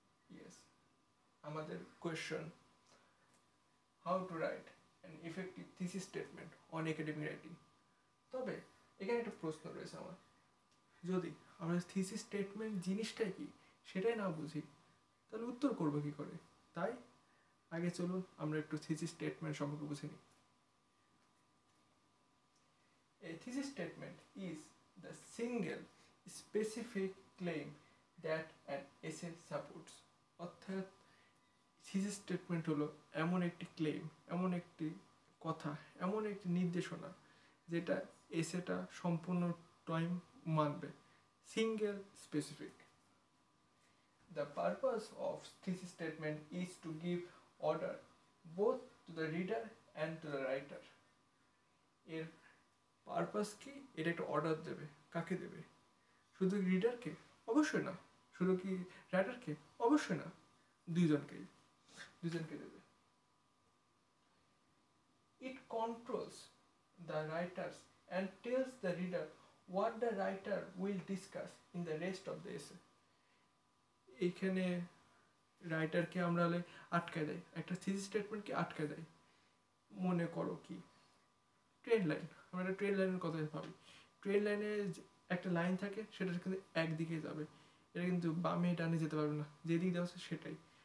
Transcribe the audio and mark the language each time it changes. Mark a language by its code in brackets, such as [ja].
[en] yes, [bn] আমাদের [en] Question, how to write an effective thesis statement on academic writing. [bn] তবে এখানে একটা প্রশ্ন রয়েছে আমার, যদি আমরা থিসিস স্টেটমেন্ট জিনিসটাই কি সেটাই না বুঝি, তাহলে উত্তর করবো কী করে? তাই আগে চলুন আমরা একটু থিসিস স্টেটমেন্ট সম্পর্কে বুঝে নিই। [en] A thesis statement is the single specific claim that an essay supports. [bn] অর্থাৎ থিসিস স্টেটমেন্ট হলো এমন একটি ক্লেম, এমন একটি কথা, এমন একটি নির্দেশনা যেটা এসেটা সম্পূর্ণ টাইম মানবে। [en] Single specific. The purpose of thesis statement is to give order both to the reader and to the writer. [bn] এর পারপাস কি? এটা একটা অর্ডার দেবে। কাকে দেবে? শুধু রিডারকে? অবশ্যই না। শুধু কি রাইটারকে? অবশ্যই না। দুইজনকে দেবে। [en] It controls the writers and tells the reader what the writer will discuss in the rest of the essay. [bn] এইখানে রাইটারকে আমরা হলে আটকায় দেয়, একটা থিসিস স্টেটমেন্টকে আটকায় দেয়। মনে করো কি ট্রেন লাইন, আমরা একটা ট্রেন লাইনের কথা ভাবি। ট্রেন লাইনে একটা লাইন থাকে, সেটা কিন্তু একদিকে যাবে, এটা কিন্তু বামে ডানে যেতে পারবে না, যেদিকে দেওয়া আছে সেটাই।